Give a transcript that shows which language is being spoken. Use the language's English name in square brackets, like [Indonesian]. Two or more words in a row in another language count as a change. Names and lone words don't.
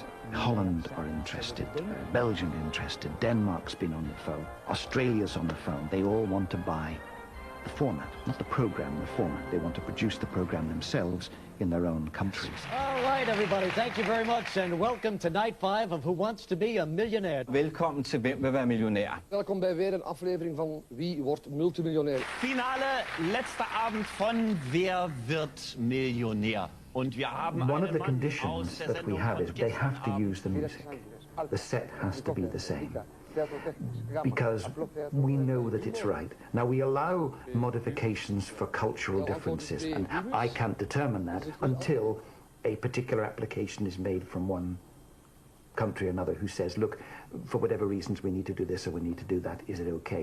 [English] Holland are interested, Belgium interested, Denmark's been on the phone, Australia's on the phone. They all want to buy the format, not the program, the format. They want to produce the program themselves in their own countries. All right, everybody, thank you very much, and welcome to Night 5 of Who Wants to Be a Millionaire. [Danish] Welkom til Hvem vil være millionær. [Dutch] Welkom bij weer een aflevering van Wie wordt multimiljonair. [German] Finale, letzter Abend von Wer wird Millionär. Und wir haben [English] One of the conditions that we have is they have to use the music. The set has to be the same. Because we know that it's right. Now, we allow modifications for cultural differences, and I can't determine that until a particular application is made from one country or another who says, look, for whatever reasons we need to do this or we need to do that, is it okay?